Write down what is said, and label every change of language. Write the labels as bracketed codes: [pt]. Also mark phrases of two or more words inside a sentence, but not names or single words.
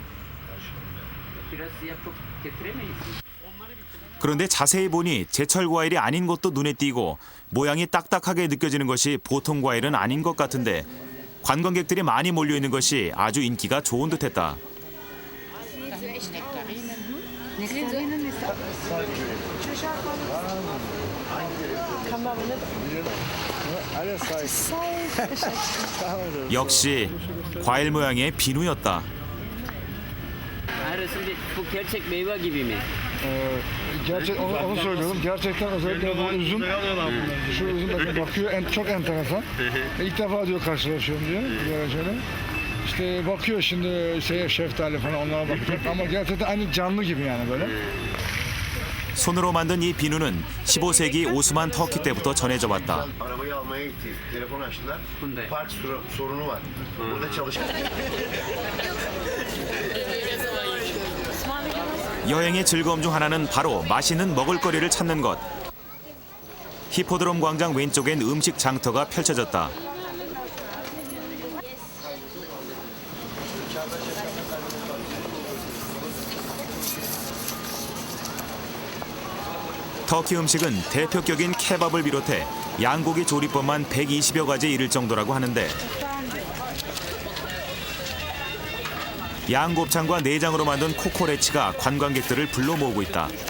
[ko] 그런데 자세히 보니 제철 과일이 아닌 것도 눈에 띄고 모양이 딱딱하게 느껴지는 것이 보통 과일은 아닌 것 같은데 관광객들이 많이 몰려있는 것이 아주 인기가 좋은 듯했다. 역시 과일 모양의 비누였다. [tr] Arasında bu gerçek meyve gibi mi? Gerçek onu söylüyorum. Gerçekten özellikle bu üzüm. Şu üzüm bakıyor çok enteresan. İlk defa diyor karşılaşıyorum diyor. Şöyle. İşte bakıyor şimdi şeftali falan onlara bakacak ama gerçekten aynı canlı gibi yani böyle. [ko] 손으로 만든 이 비누는 15세기 오스만 터키 때부터 전해져 왔다. [tr] Arabayı almaya gitti. Telefon açtılar. Park sorunu var. Burada çalışıyor. [ko] 여행의 즐거움 중 하나는 바로 맛있는 먹을거리를 찾는 것. 히포드롬 광장 왼쪽엔 음식 장터가 펼쳐졌다. 터키 음식은 대표격인 케밥을 비롯해 양고기 조리법만 120여 가지 이를 정도라고 하는데 양곱창과 내장으로 만든 코코레치가 관광객들을 불러 모으고 있다.